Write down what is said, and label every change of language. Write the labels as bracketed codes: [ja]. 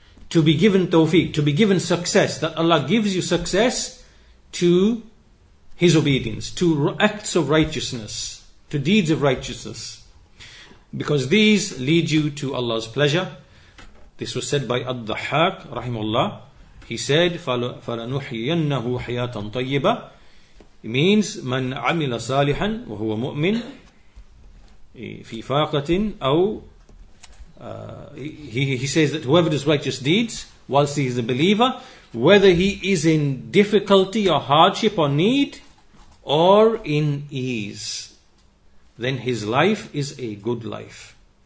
[en] To be given tawfiq, to be given success, that Allah gives you success to His obedience, to acts of righteousness, to deeds of righteousness, because these lead you to Allah's pleasure. This was said by Ad-Dhahhak rahimahullah. [ar] He said, فَلَنُحْيِيَنَّهُ حَيَاةً طَيِّبَةً. [en] It means, مَنْ عَمِلَ صَالِحًا وَهُوَ مُؤْمِنٌ فِي فَاقَةٍ أَوْ he says that whoever does righteous deeds whilst he is a believer, whether he is in difficulty or hardship or need or in ease, then his life is a good life.